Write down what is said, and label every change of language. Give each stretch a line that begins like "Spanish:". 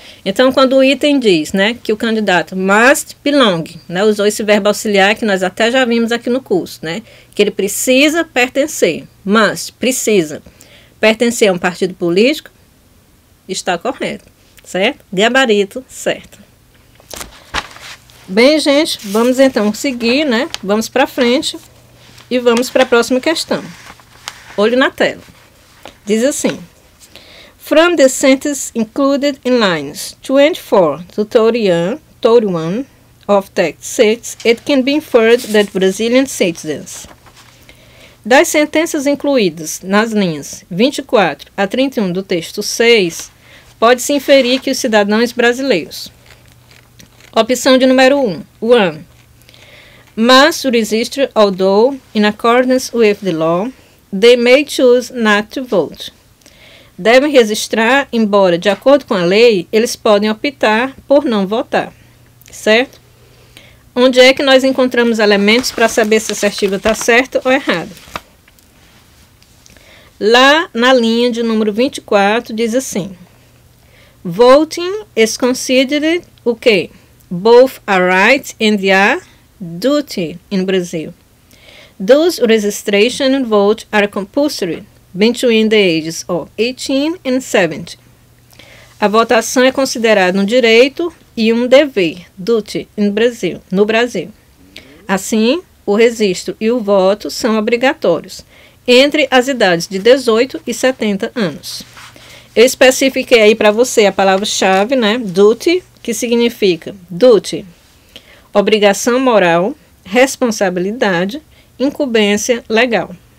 Portuguese: Então, quando o item diz, né, que o candidato
English: must belong,
Portuguese: né, usou esse verbo auxiliar que nós até já vimos aqui no curso, né, que ele precisa pertencer, must, precisa pertencer a um partido político, está correto, certo? Gabarito, certo. Bem, gente, vamos então seguir, né, vamos para frente e vamos para a próxima questão. Olho na tela. Diz assim:
English: From the sentence included in lines 24 to 31 of text 6, it can be inferred that Brazilian citizens.
Portuguese: Das sentenças incluídas nas linhas 24 a 31 do texto 6, pode-se inferir que os cidadãos brasileiros. Opção de número 1. 1.
English: Must register although, in accordance with the law, they may choose not to vote.
Portuguese: Devem registrar, embora, de acordo com a lei, eles podem optar por não votar, certo? Onde é que nós encontramos elementos para saber se a assertiva está certa ou errada? Lá na linha de número 24 diz assim:
English: Voting is considered
Portuguese: o quê?
English: Both a right and a duty in Brazil. Thus, registration and vote are compulsory between the ages of 18 and 70.
Portuguese: A votação é considerada um direito e um dever, duty, no Brasil. Assim, o registro e o voto são obrigatórios entre as idades de 18 e 70 anos. Eu especifiquei aí para você a palavra-chave, né, duty, que significa duty, obrigação moral, responsabilidade, incumbência legal.